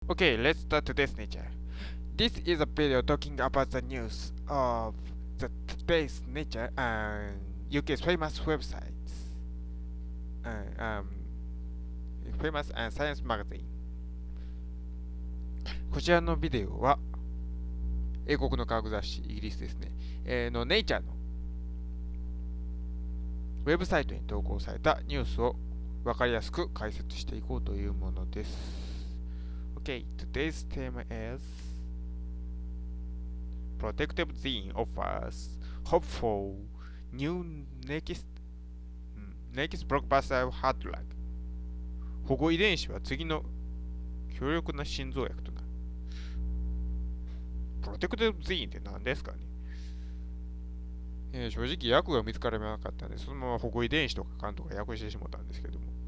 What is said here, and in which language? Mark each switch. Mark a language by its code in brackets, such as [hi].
[en] Okay, let's start today's nature. This is a video talking about the news of the today's nature and UK's famous websites, uh, um, famous science magazine. [ja] こちらのビデオは英国の科学雑誌、イギリスですね、のネイチャーのウェブサイトに投稿されたニュースを分かりやすく解説していこうというものです。 [en] Okay, today's theme is Protective Gene offers hope for new next blockbuster hard drug. [ja] 保護遺伝子は次の強力な心臓薬となる。プロテクティブジーンって何ですかね、正直薬が見つからなかったんで、そのまま保護遺伝子とかかんとか訳してしまったんですけども。